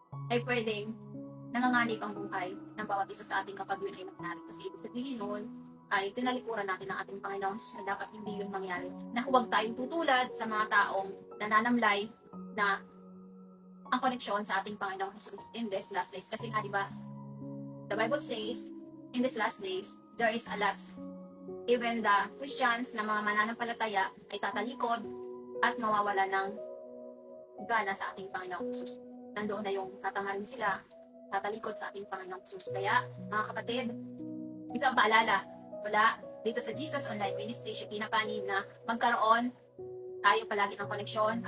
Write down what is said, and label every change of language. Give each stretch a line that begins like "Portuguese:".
Filipino: Ay pwedeng nanganganib ang buhay ng bawat isa sa ating kapag yun ay nangyari. Kasi ibig sabihin nun, ay tinalikuran natin ang ating Panginoong Jesus na dapat hindi yun mangyari. Na huwag tayong tutulad sa mga taong nananamlay na ang koneksyon sa ating Panginoong Jesus
English: in this last days.
Filipino: Kasi nga, di ba,
English: the Bible says, in these last days, there is a loss. Even the Christians
Filipino: na mga mananampalataya ay tatalikod at mawawala ng gana sa ating Panginoong Jesus. Nandoon na yung tatamarin sila, tatalikod sa ating Panginoong Jesus. Kaya, mga kapatid, isang paalala, wala dito sa Jesus Online Ministry, Shekinah Panig, na magkaroon tayo palagi ng koneksyon.